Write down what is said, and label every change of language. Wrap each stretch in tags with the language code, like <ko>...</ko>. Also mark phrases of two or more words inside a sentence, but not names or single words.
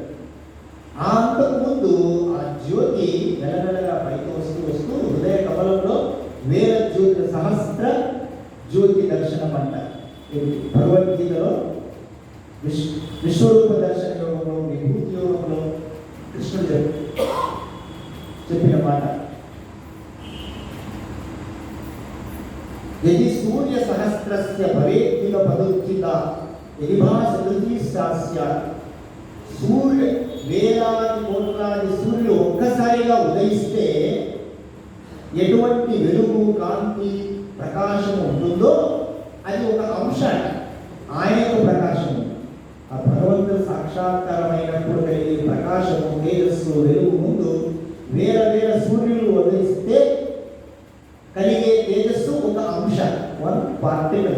<te>ఆ అంతకుముందు ఆ జ్యోతి నెలనెలగా పైకి వస్తూ హృదయ కమలంలో వేల జ్యోతి, సహస్ర జ్యోతి దర్శనం అంటారు. భగవద్గీతలో విశ్వరూప దర్శన యోగంలో, విభూతి యోగంలో కృష్ణుడు చెప్పిన మాట,</te> <sa>यदि सूर्य सहस्रस्य भवेत्किल पदोत्थित यदि भासदृति स्यात् सूर्य</sa> <te>వేలాది కోట్లాది సూర్యుడు ఒక్కసారిగా ఉదయిస్తే ఎటువంటి వెలుగు కాంతి ప్రకాశం ఉంటుందో అది ఒక అంశం. ఆయనకు ప్రకాశం ఆ భగవంతుడు సాక్షాత్కారమైనప్పుడు కలిగే ప్రకాశము తేజస్సు వెలుగు ముందు వేల వేల సూర్యులు ఉదయిస్తే కలిగే తేజస్సు ఒక అంశం,</te> <en>one particle.</en>